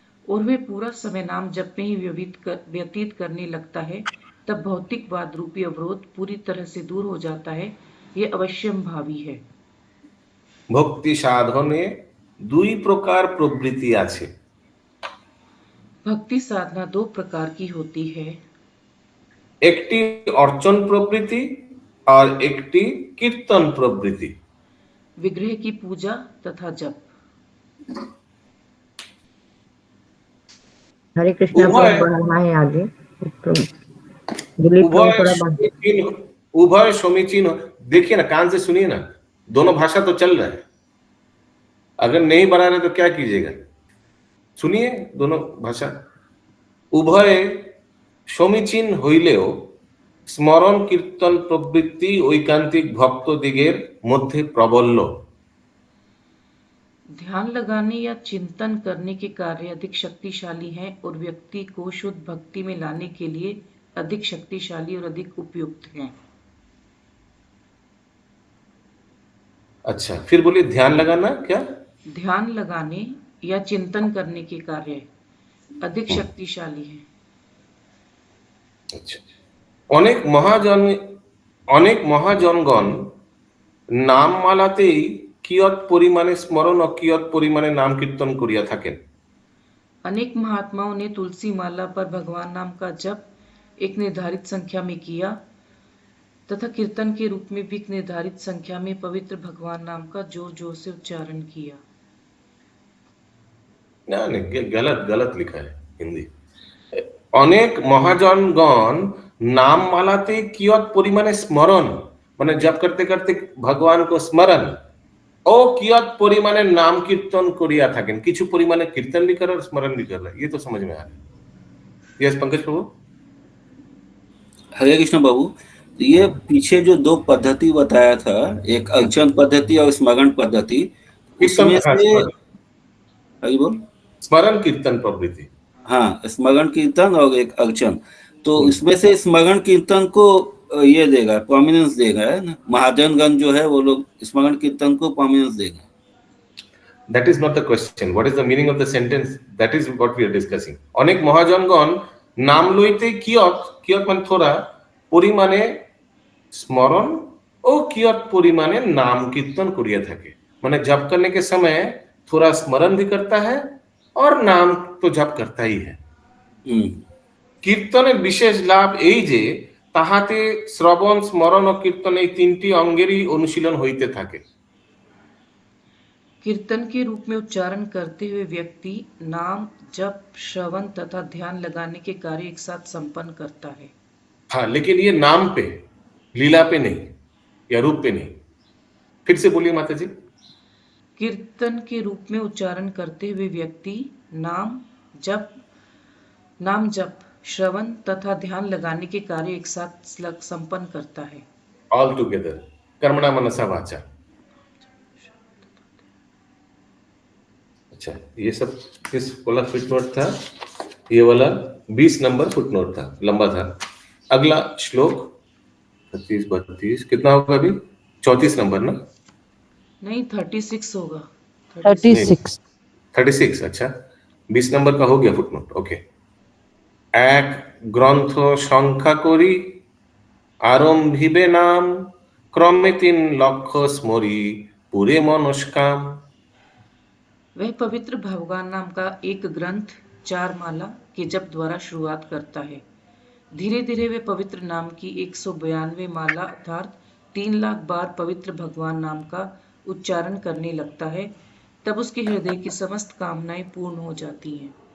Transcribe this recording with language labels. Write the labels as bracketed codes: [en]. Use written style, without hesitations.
[hi] और वे पूरा समय नाम जप में ही व्यतीत करने लगता है, तब भौतिकवाद रूपी अवरोध पूरी तरह से दूर हो जाता है। ये अवश्यंभावी है। [bn] ভক্তি সাধনে দুই প্রকার প্রবৃত্তি আছে। [hi] भक्ति साधना दो प्रकार की होती है, [bn] একটি অর্চন প্রবৃত্তি আর একটি কীর্তন প্রবৃত্তি। [hi] विग्रह की पूजा तथा जप। हरे कृष्णा को उभय- बढ़ाना है आगे तो दिलीप को थोड़ा बढ़ा। उभय समीचीन। देखिए ना, कान से सुनिए ना, दोनों भाषा तो चल रहा है। अगर नहीं बना रहे तो क्या कीजिएगा? सुनिए दोनों भाषा। [bn] उभय समीचीन হইলেও স্মরণ কীর্তন প্রবৃত্তি ঐকান্তিক ভক্তদিগের মধ্যে প্রবল্য। [hi] ध्यान लगाने या चिंतन करने के कार्य अधिक शक्तिशाली हैं और व्यक्ति को शुद्ध भक्ति में लाने के लिए अधिक शक्तिशाली और अधिक उपयुक्त हैं। अच्छा, फिर बोलिए ध्यान लगाना क्या? ध्यान लगाने या चिंतन करने के कार्य अधिक शक्तिशाली हैं। [bn] আচ্ছা, অনেক মহাজনগণ নামমালাতেই কিয়ৎ পরিমাণে স্মরণ ও কিয়ৎ পরিমাণে নাম কীর্তন করিয়া থাকেন। [hi] अनेक महात्माओं ने तुलसी माला पर भगवान नाम का जप एक निर्धारित संख्या में किया तथा कीर्तन के रूप में भी एक निर्धारित संख्या में पवित्र भगवान नाम का जोर जोर से उच्चारण किया। না गलत गलत लिखा है हिंदी। [bn] অনেক মহাজনগণ नाम मालाते कियत परिमाणे स्मरण [hi] माने जप करते करते भगवान को स्मरण [bn] ও কিয়ত পরিমাণে নাম কীর্তন করিয়া থাকেন, কিছু পরিমাণে কীর্তন [hi] भी कर और स्मरण भी कर रहा है। ये तो समझ में आ रहा है। यस पंकज प्रभु। हरे कृष्ण बाबू, तो ये पीछे जो दो पद्धति बताया था, एक अर्चन पद्धति और स्मरण पद्धति, उसमें से हरि बोल स्मरण कीर्तन प्रवृत्ति, हाँ स्मरण कीर्तन और एक अर्चन, तो इसमें से स्मरण कीर्तन को ये देगा, प्रोमिनेंस देगा, है ना। महाजनगण जो है वो लोग स्मरण कीर्तन को प्रोमिनेंस देगा। [en] That is not the question. What is the meaning of the sentence? That is what we are discussing. [bn] অনেক মহাজনগণ নাম লইতে কিয়ত কিয়ত মানে থোড়া পরিমাণে स्मरण और कियत परिमाणे नाम कीर्तन करिया থাকে, [hi] माने जप करने के समय थोड़ा स्मरण भी करता है और नाम तो जप करता ही है। [bn] कीर्तনের বিশেষ লাভ এই যে তাহাতে শ্রবণ স্মরণ ও কীর্তন এই তিনটি অঙ্গেরই অনুশীলন হইতে থাকে। [hi] कीर्तन के रूप में उच्चारण करते हुए व्यक्ति नाम जप श्रवण तथा ध्यान लगाने के कार्य एक साथ संपन्न करता है। हाँ, लेकिन ये नाम पे, लीला पे नहीं या रूप पे नहीं। फिर से बोलिए माता जी। कीर्तन के रूप में उच्चारण करते हुए व्यक्ति नाम जप श्रवण तथा ध्यान लगाने के कार्य एक साथ संपन्न करता है। [en] all together [hi] कर्मणा मनसा वाचा। अच्छा, ये सब किस वाला फुटनोट था? ये वाला 20 नंबर फुटनोट था, लंबा था। अगला श्लोक 32 कितना होगा अभी? 34 नंबर ना? नहीं 36 होगा। 36। अच्छा 20 नंबर का हो गया फुटनोट। ओके। [bn] এক গ্রন্থ সংখ্যা করি আরম্ভিবে নাম क्रमे 3 লক্ষ স্মরি पूरे मनस्काम। [hi] वह पवित्र भगवान नाम का एक ग्रंथ 4 माला के जप द्वारा शुरुआत करता है। धीरे धीरे वे पवित्र नाम की 192 माला अर्थात 3 लाख बार पवित्र भगवान नाम का उच्चारण करने लगता है। तब उसके हृदय की समस्त कामनाएं पूर्ण हो जाती हैं।